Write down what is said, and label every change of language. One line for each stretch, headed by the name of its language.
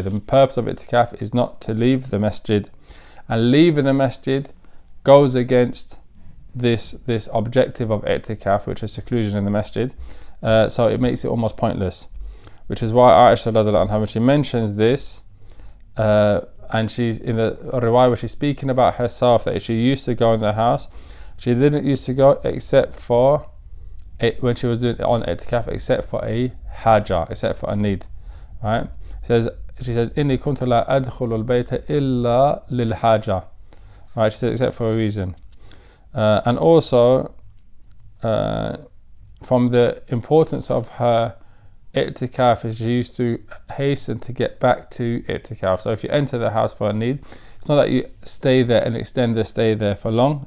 English: The purpose of I'tikaf is not to leave the masjid, and leaving the masjid goes against this objective of I'tikaf, which is seclusion in the masjid, so it makes it almost pointless, which is why Aisha radiallahu anha, when she mentions this, and she's in the riwayah where she's speaking about herself, that she used to go in the house, she didn't used to go except for when she was doing it on I'tikaf, except for a haja, except for a need, right? She says
Arabic: إني كنت لا أدخل البيت إلا للحاجة,
English: right? She says except for a reason. And also from the importance of her I'tikaf is she used to hasten to get back to I'tikaf. So if you enter the house for a need, it's not that you stay there and extend the stay there for long.